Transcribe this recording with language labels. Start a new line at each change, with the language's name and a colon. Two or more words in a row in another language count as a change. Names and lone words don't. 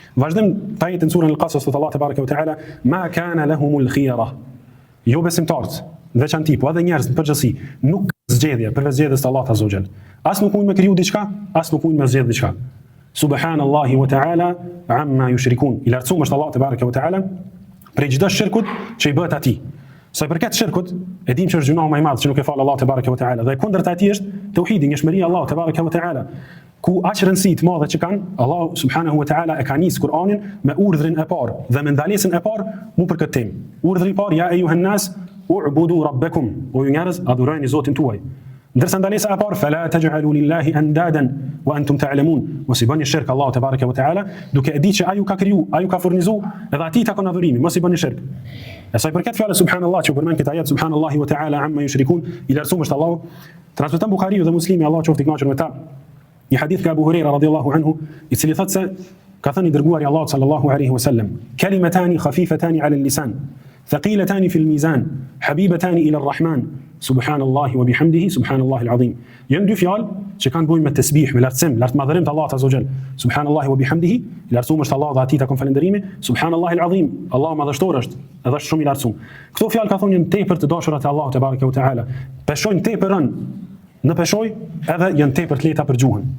Albanian: Vazhdim të ajetin surën Al-Qasas të Allah
Arabic: تبارك وتعالى, ما كان لهم الخيرة.
Albanian: Jo besimtarët, veçanti, po edhe njerëz në përgjithësi, nuk ka zgjedhje përveç zgjedhjes të Allahut
Arabic: عز وجل.
Albanian: As nuk mund me kriju diçka, as nuk mund me zgjedh diçka.
Arabic: سبحان الله وتعالى عما يشركون.
Albanian: I lartësuar është Allah
Arabic: تبارك وتعالى
Albanian: prej çdo shirkut që i bëhet atij. Sa i përket shirkut, e dim që është gjuna më e madhe që nuk e fal Allah
Arabic: تبارك وتعالى.
Albanian: Dhe kundërta e tij është tauhidi, njohëria e Allahut
Arabic: تبارك وتعالى.
Albanian: Ku aq rëndësi të madhe që kanë, Allah
Arabic: سبحانه وتعالى
Albanian: e ka nisë Kur'anin me urdhrin e parë dhe me ndalesën e parë mu për këtë temë. Urdhri i parë,
Arabic: يا أيها الناس اعبدوا ربكم,
Albanian: o ju njerëz, adhurojeni Zotin tuaj. Ndërsa ndalesa e parë,
Arabic: فلا تجعلوا لله أندادا وأنتم تعلمون,
Albanian: mos i bëni shirk Allahu
Arabic: تبارك وتعالى,
Albanian: duke e ditë që ai ju ka kriju, ai ju ka furnizu, edhe atij takon adhurimi, mos i bëni shirk. E sa i përket fjalës subhanallah që përmend këtë ajet
Arabic: سبحان الله وتعالى عما يشركون,
Albanian: i lartësuar është Allahu. Transmeton Buhariu dhe Muslimi, Allahu qoftë i kënaqur me ta. Një hadith ka Abu Huraira
Arabic: رضي الله عنه,
Albanian: i cili thotë se ka thënë dërguari i Allahut
Arabic: صلى الله عليه وسلم, كلمتان خفيفتان على اللسان ثقيلتان في الميزان حبيبتان إلى الرحمن سبحان الله وبحمده سبحان الله العظيم.
Albanian: Janë dy fjalë që kanë bëjnë me tasbih, me lartësim, lartëmadhërim të Allahut
Arabic: عز وجل. سبحان الله وبحمده,
Albanian: lartësuar është Allah dhe atij takon falënderimi,
Arabic: سبحان الله العظيم,
Albanian: Allahu madhështor është, edhe është shumë i lartësuar. Këto fjalë ka thonë janë tepër të dashura te Allahu
Arabic: تبارك وتعالى.
Albanian: Peshojnë tepërën në peshoj edhe janë tepër të lehta për gjuhën.